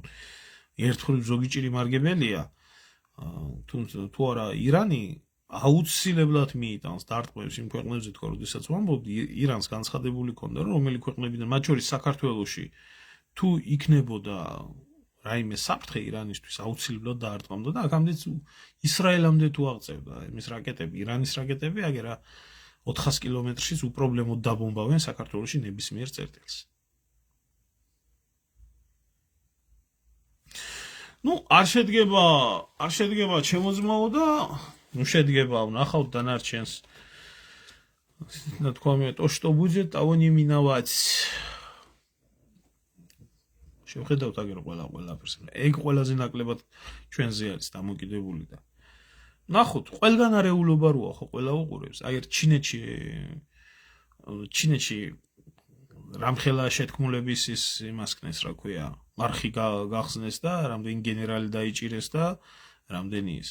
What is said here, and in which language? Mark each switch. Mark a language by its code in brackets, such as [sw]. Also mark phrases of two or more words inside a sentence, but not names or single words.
[ka] ერთხელ ზოგი ჭირი მარგებელია. თუ არა ირანი აუცილებლად მიიტანს დარტყმებს იმ ქვეყნებზე თქვა, როდესაც ვამბობდი, ირანს განცხადებული ქონდა, რომ რომელი ქვეყნებიდან, მათ შორის საქართველოში, თუ იქნებოდა რაიმე საფრთხე ირანისთვის აუცილებლად დაარტყმავდა და აქამდეც ისრაელამდე თუ აღწევდა იმის რაკეტები, ირანის რაკეტები, აგერა 400 კილომეტრშიც უპრობლემოდ დაბომბავენ საქართველოში ნებისმიერ წერტილს. ნუ არ შედგება ჩემო ძმაო და ნუ შედგება ვნახავთ დანარჩენს. თქვა მე [ru] то что будет, того не миновать. [ka] შევხედავთ აგერ ყველაფერს. ეგ ყველაზე ნაკლებად ჩვენზე არის დამოკიდებული და ნახოთ, ყველგან არეულობა როა ხო ყველა უყურებს. აი ჩინეთში რამხელა შეთქმულების ის იმას ქნეს, რა ქვია, არხი გახსნეს და რამდენი გენერალი დაიჭირეს და რამდენი ის.